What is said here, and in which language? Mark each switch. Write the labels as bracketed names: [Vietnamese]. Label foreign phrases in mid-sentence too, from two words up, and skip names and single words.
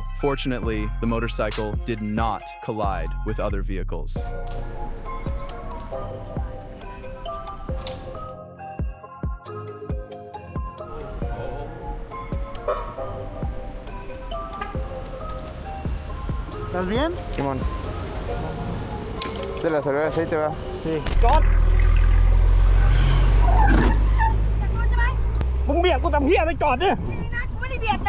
[English] Fortunately, the motorcycle did not collide with other vehicles. [Spanish] ¿Estás bien? Simón. Se le salió el aceite, va. Sí. ¡Jọt! [Thai] มึงเบียดกูทำเหี้ยไปจอดดิ นี่นะกูไม่ได้เบียดนะ